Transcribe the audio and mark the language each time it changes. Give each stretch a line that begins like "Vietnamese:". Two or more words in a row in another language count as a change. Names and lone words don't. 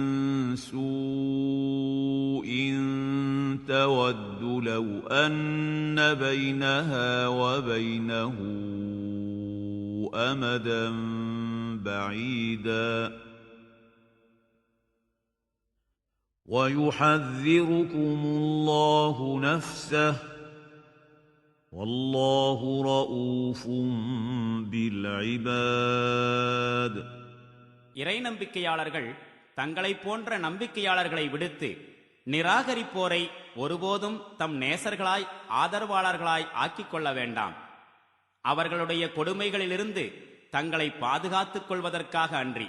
Arabic: سوء تود لو أن بينها وبينه أمدا بعيدا ويحذركم الله نفسه والله رؤوف بالعباد
Tamil: இறை நம்பிக்கையாளர்கள் தங்களைப் போன்ற நம்பிக்கையாளர்களை விடுத்து நிராகரிப்போரை ஒருபோதும் தம் நேசர்களாய் ஆதரவாளர்களாய் ஆக்கிக் கொள்ள வேண்டாம். அவர்களுடைய கொடுமைகளிலிருந்து தங்களை பாதுகாத்துக் கொள்வதற்காக அன்றி.